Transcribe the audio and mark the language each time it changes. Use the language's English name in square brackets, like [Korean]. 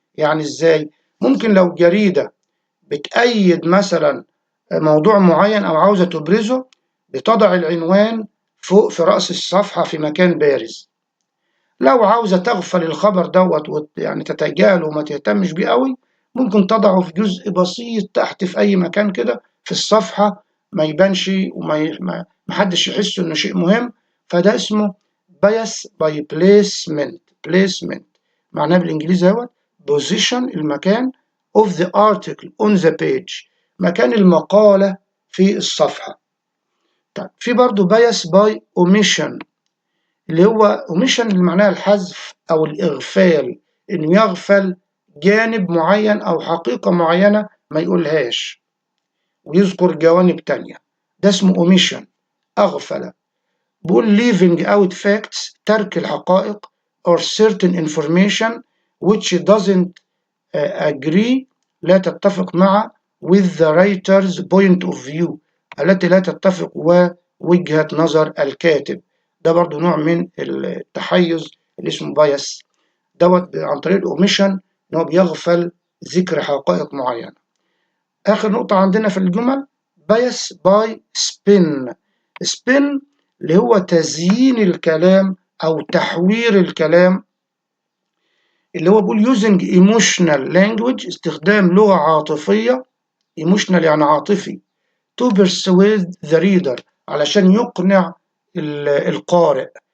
[Arabic] يعني ازاي؟ ممكن لو جريدة بتأيد مثلا موضوع معين أو عاوزة تبرزه، بتضع العنوان فوق في رأس الصفحة في مكان بارز. لو عاوزة تغفل الخبر يعني تتجاهله وما تهتمش بيه قوي، ممكن تضعه في جزء بسيط تحت في أي مكان كده في الصفحة، ما يبانش وما حدش يحس إنه شيء مهم. فده اسمه [English] bias by placement. [Arabic] معناه بالإنجليزي هو position، المكان [English] of the article on the page، [Arabic] مكان المقالة في الصفحة. طيب في برضه [English] bias by omission، [Arabic] اللي هو omission اللي معناها الحذف أو الإغفال، إنه يغفل جانب معين أو حقيقة معينة ما يقولهاش ويذكر جوانب تانية، ده اسمه omission، أغفل. [English] بقول leaving out facts، [Arabic] ترك الحقائق، [English] or certain information which doesn't agree، [Arabic] لا تتفق [English] مع with the writer's point of view، [Arabic] التي لا تتفق ووجهة نظر الكاتب. ده برضو نوع من التحيز اللي اسمه بايس، عن طريق الأوميشن، إن هو بيغفل ذكر حقائق معينة. آخر نقطة عندنا في الجمل بايس باي سبين. سبين اللي هو تزيين الكلام أو تحوير الكلام، اللي هو بيقول [English] using emotional language، [Arabic] استخدام لغة عاطفية، emotional يعني عاطفي، [English] to persuade the reader، [Arabic] علشان يقنع القارئ.